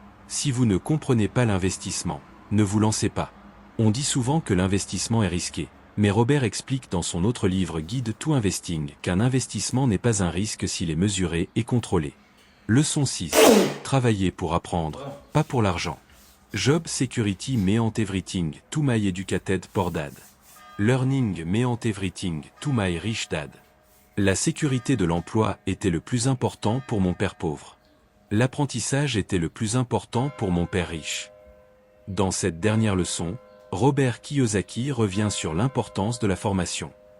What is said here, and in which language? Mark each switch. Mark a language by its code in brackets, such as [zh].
[fr] Si vous ne comprenez pas l'investissement, ne vous lancez pas. On dit souvent que l'investissement est risqué, mais Robert explique dans son autre livre Guide to Investing qu'un investissement n'est pas un risque s'il est mesuré et contrôlé. Leçon 6. Travailler pour apprendre, pas pour l'argent. [en] Job security meant everything to my educated poor dad. Learning meant everything to my rich dad. [fr] La sécurité de l'emploi était le plus important pour mon père pauvre. L'apprentissage était le plus important pour mon père riche. Dans cette dernière leçon, Robert Kiyosaki revient sur l'importance de la formation.